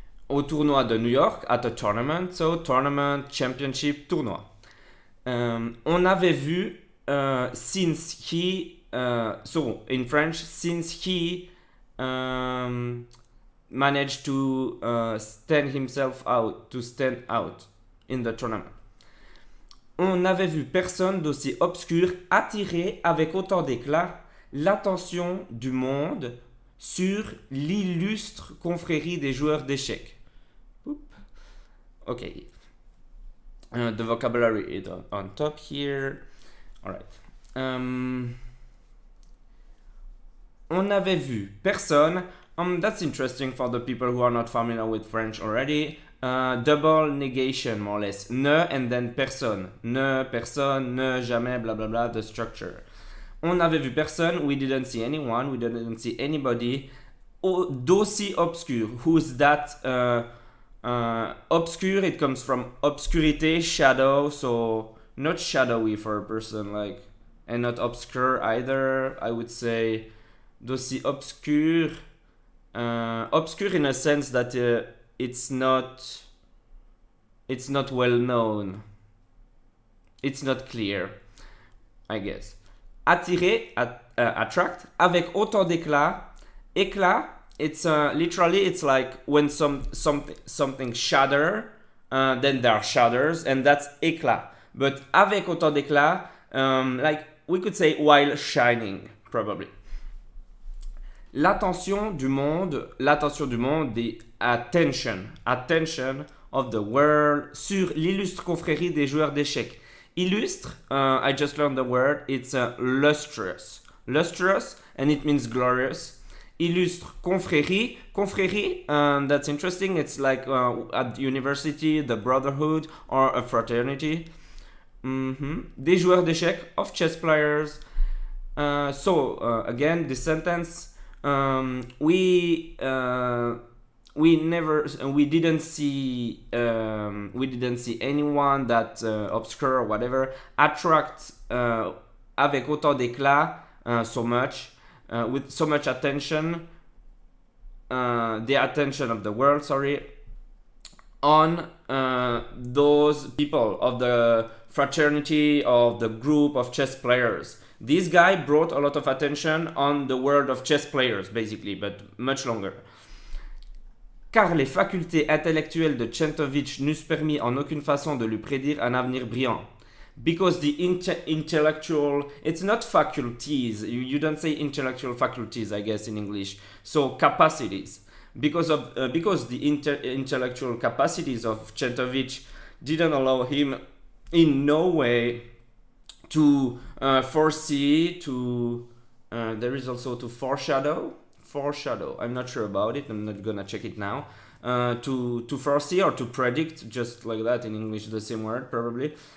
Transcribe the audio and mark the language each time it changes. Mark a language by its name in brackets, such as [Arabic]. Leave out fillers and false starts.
[French] Au tournoi de New York, [English] at a tournament, so tournament, championship, tournoi. [French] On avait vu [English] since he, so in French, since he managed to stand out in the tournament. [French] On n'avait vu personne d'aussi obscur attirer avec autant d'éclat l'attention du monde sur l'illustre confrérie des joueurs d'échecs. [English] Okay. The vocabulary is on top here. Alright. [French] On avait vu personne. [English] That's interesting for the people who are not familiar with French already. Double negation, more or less. Ne and then personne. Ne, personne, ne, jamais, blah blah blah, the structure. [French] On avait vu personne. [English] We didn't see anyone. We didn't see anybody. [French] D'aussi obscur. [English] Who's that? Obscure, it comes from obscurité, shadow, so not shadowy for a person, like, and not obscure either. I would say [French] d'aussi obscure. [English] Obscure in a sense that it's not well known. It's not clear, I guess. [French] Attirer, [English] attract, [French] avec autant d'éclat. [English] Éclat, it's literally it's like when something shatter, then there are shatters, and that's éclat. But [French] avec autant d'éclat, [English] like we could say while shining, probably. [French] L'attention du monde, [English] the attention of the world [French] sur l'illustre confrérie des joueurs d'échecs. [English] Illustre, I just learned the word, it's lustrous. Lustrous, and it means glorious. Illustre confrérie, that's interesting, it's like at university, the brotherhood or a fraternity. [French] Des joueurs d'échecs, [English] of chess players. Again, this sentence, we didn't see anyone that obscure or whatever attract [French] avec autant d'éclat, [English] so much. With so much attention, the attention of the world, on those people of the fraternity of the group of chess players. This guy brought a lot of attention on the world of chess players, basically, but much longer. [French] Car les facultés intellectuelles de Tchentovitch n'eussent permis en aucune façon de lui prédire un avenir brillant. [English] Because the intellectual, it's not faculties, you don't say intellectual faculties, I guess, in English, so capacities. Because the intellectual capacities of Tchentovitch didn't allow him in no way to foresee, there is also to foreshadow, I'm not sure about it, I'm not gonna check it now, to foresee or to predict, just like that in English, the same word probably.